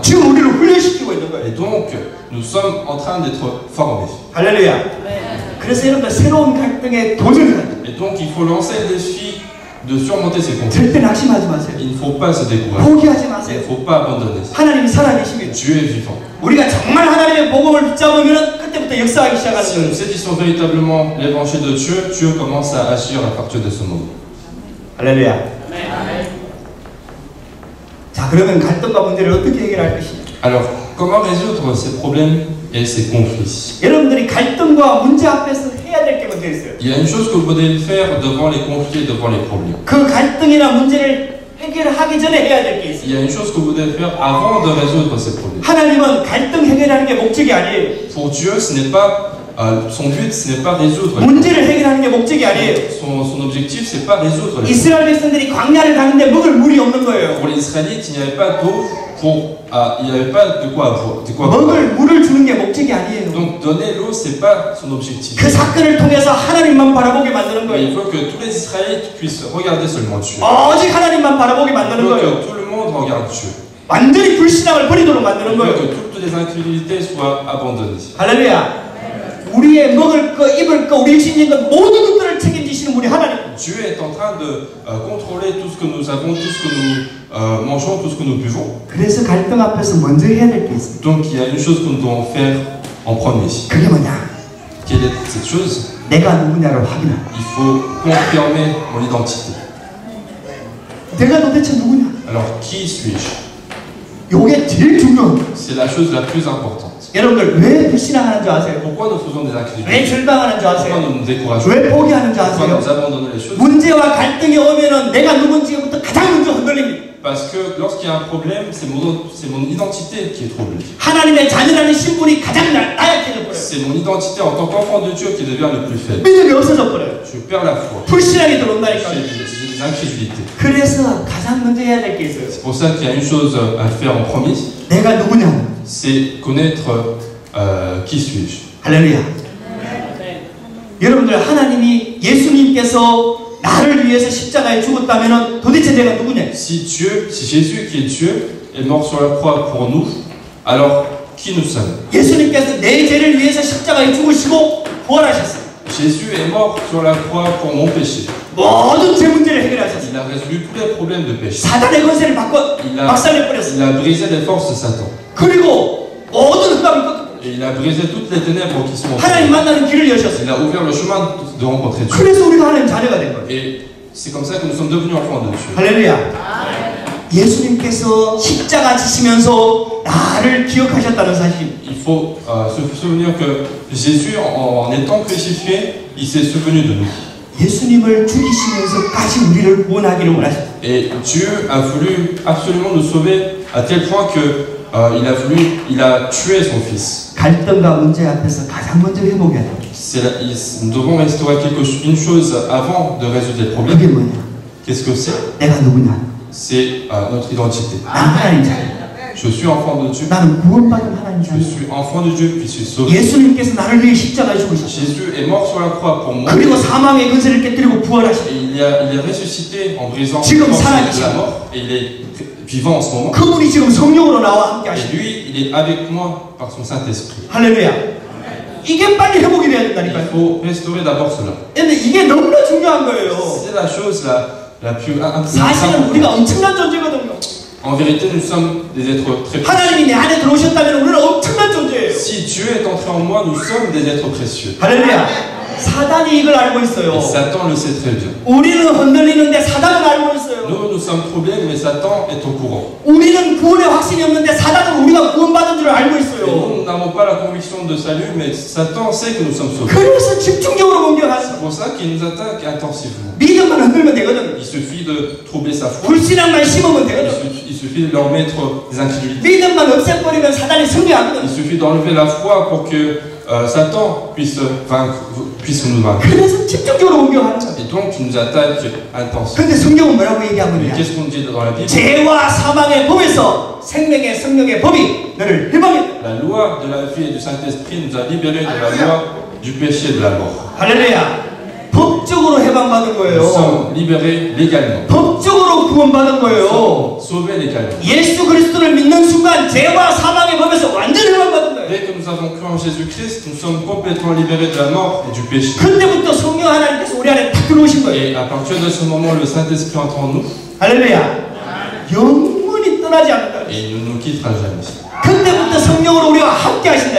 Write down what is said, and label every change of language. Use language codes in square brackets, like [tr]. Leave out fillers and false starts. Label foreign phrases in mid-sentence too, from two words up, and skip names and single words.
[ko] 지금 우리를 훈련시키고 있는 거예요. [fr] Et donc, nous sommes en train d'être formés. [ko] 할렐루야. 그래서 여러분들 새로운 갈등에 도전을 해야 돼요. [fr] Et donc, il faut lancer le défi de surmonter ces conflits. [ko] 절대 낙심하지 마세요. [fr] Il ne faut pas se décourager. [ko] 포기하지 [fr] Il [ko] 마세요. [fr] ne faut pas abandonner. [ko] 하나님이 살아계십니다. [fr] Dieu est vivant. [ko] 우리가 정말 하나님의 복음을 붙잡으면 그때부터 역사하기 시작하는 [fr] Si nous [ko] 거예요. [fr] saisissons véritablement l'évangile de Dieu, Dieu commence à agir à partir de ce moment. [ko] 할렐루야. 자, 그러면 갈등과 문제를 어떻게 해결할 것이냐? [fr] Alors, comment résoudre ces problèmes et ces conflits? [ko] 여러분들이 갈등과 문제 앞에서 해야 될 게 먼저 있어요. [fr] Il y a une chose que vous devez faire devant les conflits et devant les problèmes. [ko] 그 갈등이나 문제를 해결하기 전에 해야 될 게 있어요. [fr] Il y a une chose que vous devez faire avant de résoudre ces problèmes. [ko] 하나님은 갈등 해결하는 게 목적이 아니에요. [fr] Pour Dieu, ce n'est pas son but, ce n'est pas résoudre. [ko] 문제를 해결하는 게 목적이 아니에요. [fr] Son objectif, c'est pas résoudre. [ko] 이스라엘 백성들이 광야를 가는데 먹을 물이 없는 거예요. [fr] Pour les Israélites, il n'y avait pas d'eau il n'y avait pas de quoi boire. [ko] 먹을 물을 주는 게 목적이 아니에요. [fr] Donc donner l'eau, c'est pas son objectif. [ko] 그 사건을 통해서 하나님만 바라보게 만드는 [fr] Mais il [ko] 거예요. [fr] faut que tous les Israélites puissent regarder seulement Dieu. [ko] 오직 하나님만 바라보게 [fr] Il [ko] 만드는 [fr] faut [ko] 거예요. [fr] que tout le monde regarde Dieu. [ko] 완전히 불신앙을 버리도록 [fr] Il [ko] 만드는 [fr] faut [ko] 거예요. [fr] que toutes les incrédulités soient abandonnées. [ko] 할렐루야. 우리의 먹을 거, 입을 거, 우리 신인 것 모든 것들을 책임지시는 우리 하나님. [fr] Dieu est en train de contrôler tout ce que nous avons, tout ce que nous mangeons, tout ce que nous buvons. [ko] 그래서 갈등 앞에서 먼저 해야 될 게 있습니다. [fr] Donc il y a une chose que nous devons faire en premier. [ko] 그게 뭐냐? [fr] Quelle est cette chose? [ko] 내가 누구냐를 확인하라. [fr] Il faut confirmer mon identité. [ko] 내가 도대체 누구냐? [fr] Alors qui suis-je? [ko] 이게 제일 중요한 거예요. [fr] C'est la chose la plus importante. [ko] 여러분들 왜 불신앙하는 줄 아세요? [fr] Pourquoi nous faisons des [ko] 왜 [fr] incrédulités? [ko] 절망하는 줄 [fr] Pourquoi [ko] 아세요? [fr] nous nous décourageons? [ko] 왜 포기하는 줄 [fr] Pourquoi [ko] 아세요? [fr] nous abandonnons les choses? [ko] 문제와 갈등이 오면은 내가 누군지부터 가장 먼저 흔들립니다. [fr] Parce que lorsqu'il y a un problème, c'est mon identité qui est troublée. [ko] 하나님의 자녀라는 신분이 가장 나약해져 버려요. [fr] C'est mon identité en tant qu'enfant de Dieu qui devient le plus faible. [ko] 믿음이 없어져 버려요. [fr] Je perds la foi. [ko] 불신앙이 들어온다니까. [fr] J'ai des incrédulités. [ko] 그래서 가장 먼저 해야 될 게 있어요. [fr] C'est pour ça qu'il y a une chose à faire en premier, [ko] 내가 누구냐? [fr] c'est connaître qui suis-je. [ko] 할렐루야. 여러분들 하나님이 예수님께서 나를 위해서 십자가에 죽었다면 도대체 내가 누구냐? [fr] Si Jésus qui est Dieu est mort sur la croix pour nous, alors qui nous sommes? [ko] 예수님께서 내 죄를 위해서 십자가에 죽으시고 부활하셨어요. [fr] Jésus est mort sur la croix pour mon péché. [ko] 모든 죄 문제를 해결하셨어요. [fr] Il a résolu tous les problèmes de péché. [ko] 사단의 권세를 박살내버렸어요. [fr] Il a brisé les forces de Satan. [ko] 그리고 모든 흑암을 꺾었어요. [fr] Et il a brisé toutes les ténèbres qui sont [ko] 하나님 만나는 길을 여셨어요. [fr] Il a ouvert le chemin de rencontrer Dieu. [ko] 그래서 우리가 하나님 자녀가 된 거예요. [fr] Et c'est comme ça que nous sommes devenus enfants de Dieu. [ko] 할렐루야. 예수님께서 십자가 지시면서 나를 기억하셨다는 사실. [fr] Il faut se souvenir que Jésus, en étant crucifié, il s'est souvenu de nous. [ko] 예수님을 죽이시면서까지 우리를 구원하기를 원하셨어요. [fr] Et Dieu a voulu absolument nous sauver à tel point que il a tué son fils. [ko] 갈등과 문제 앞에서 가장 먼저 회복해야 돼요. [fr] Nous devons restaurer une chose avant de résoudre les problèmes. [ko] 그게 뭐냐? [fr] Qu'est-ce que c'est? [ko] 내가 누구냐? [fr] C'est notre identité. [ko] 난 하나님 자녀. [fr] Je suis enfant de Dieu. [ko] 나는 구원받은 하나님 [fr] Je [ko] 자녀. [fr] suis enfant de Dieu, puis je suis sauvé. [ko] 예수님께서 나를 위해 십자가에 죽으셨어요. [fr] Jésus est mort sur la croix pour moi. [ko] 그리고 사망의 근세를 깨뜨리고 부활하셨어요. [fr] Et il est ressuscité en brisant [ko] 지금 [fr] la [ko] 살아계시고. [fr] mort. Et il est vivant en ce moment. [ko] 그분이 지금 성령으로 나와 함께 [fr] Et [ko] 하시고. [fr] lui, il est avec moi par son Saint-Esprit. [ko] 할렐루야. 이게 빨리 회복이 돼야 [fr] Il [ko] 된다니까요. [fr] faut restaurer d'abord cela. [ko] 근데 이게 너무나 중요한 거예요. [fr] C'est la chose la plus [ko] 사실은 우리가 [fr] importante. [ko] 엄청난 존재거든요. [fr] En vérité, nous sommes des êtres très précieux. [ko] 하나님이 내 안에 들어오셨다면 우리는 엄청난 존재예요. [fr] Si Dieu est entré en moi, nous sommes des êtres précieux. [ko] 할렐루야. 사단이 이걸 알고 있어요. [fr] Et Satan le sait très bien. [ko] 우리는 흔들리는데 사단은 알고 있어요. [fr] Nous sommes troublés, mais Satan est au courant. [ko] 우리는 구원의 확신이 없는데 사단은 우리가 구원받은 줄 알고 [fr] Et [ko] 있어요. [fr] nous n'avons pas la conviction de salut, mais Satan sait que nous sommes sauvés. [ko] 그래서 집중적으로 공격하죠. [fr] C'est pour ça qu'il nous attaque intensivement. [ko] 믿음만 흔들면 되거든. [fr] Il suffit de troubler sa foi. [ko] 불신앙만 심으면 되거든. [fr] Il suffit de leur mettre des incrédulités. [ko] 믿음만 없애버리면 사단이 승리하거든. [fr] Il suffit d'enlever la foi pour que Satan puisse nous vaincre. [ko] 그래서 집중적으로 공격하는 거야. [fr] Et donc, il nous attaque intensément. [ko] 근데 성경은 뭐라고 [fr] Mais [ko] 얘기하느냐? [fr] qu'est-ce qu'on dit dans la Bible? [ko] 죄와 사망의 법에서 생명의 성령의 법이 너를 해방했다. [fr] La loi de la vie et du Saint-Esprit nous a libérés de la loi du péché et de la mort. [ko] 할렐루야. 법적으로 해방받은 [fr] Nous [ko] 거예요. [fr] sommes libérés légalement. [ko] 법적으로 구원받은 [fr] Nous [ko] 거예요. [fr] sommes sauvés légalement. [ko] 예수 그리스도를 믿는 순간 죄와 사망의 법에서 완전히 해방받은 거예요. [fr] Dès que nous avons cru en Jésus-Christ, nous sommes complètement libérés de la mort et du péché. [ko] 그때부터 성령 하나님께서 우리 안에 탁 들어오신 거예요. [fr] Et à partir de ce moment, le Saint-Esprit entre en nous [ko] 할렐루야. 영원히 떠나지 않는다. [fr] et il ne nous quittera jamais. [ko] 그때부터 성령으로 우리와 함께 하신다 이